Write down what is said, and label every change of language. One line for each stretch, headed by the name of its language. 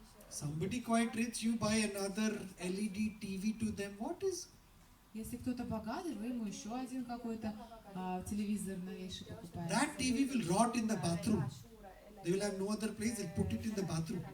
English: Somebody quite rich, you buy another LED TV to them. What is?
Russian: Если кто-то богатый, вы ему еще один какой-то телевизор новейший покупаете.
English: That TV will rot in the bathroom. They will have no other place. They'll put it in the bathroom.